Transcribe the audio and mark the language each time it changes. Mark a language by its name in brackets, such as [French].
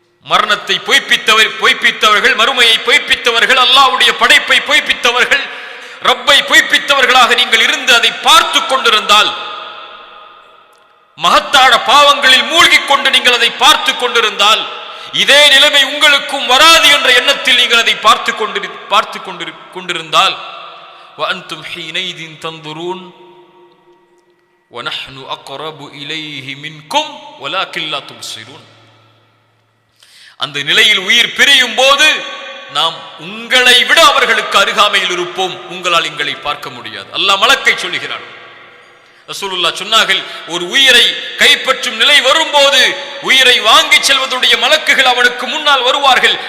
[Tamil] மரணத்தை பொய்ப்பித்தவர்கள், மறுமையை பொய்ப்பித்தவர்கள், அல்லாஹ்வுடைய படைப்பை பொய்ப்பித்தவர்கள், ரப்பை பொய்ப்பித்தவர்களாக நீங்கள் இருந்து அதை பார்த்து கொண்டிருந்தால், மகத்தான பாவங்களில் மூழ்கிக் கொண்டு நீங்கள் அதை பார்த்து கொண்டிருந்தால், இதே நிலைமை உங்களுக்கும் வராது என்ற எண்ணத்தில் நீங்கள் அதை பார்த்து கொண்டிருந்தால் [Arabic] وأنتم حينئذ تنظرون وَنَحْنُ أَقْرَبُ إِلَيْهِ مِنْكُمْ وَلَكِنْ لَا تُبْصِرُونَ. [Tamil] அந்த நிலையில் உயிர் பிரியும் போது நாம் உங்களை விட அவர்களுக்கு அருகாமையில் இருப்போம், உங்களால் எங்களை பார்க்க முடியாது. அல்லாஹ் மலக்கை சொல்லுகிறான். ரசூலுல்லாஹ் சொன்னார்கள், ஒரு உயிரை கைப்பற்றும் நிலை வரும்போது உயிரை வாங்கி செல்வதுடைய மலக்குகள் அவனுக்கு முன்னால் வருவார்கள்.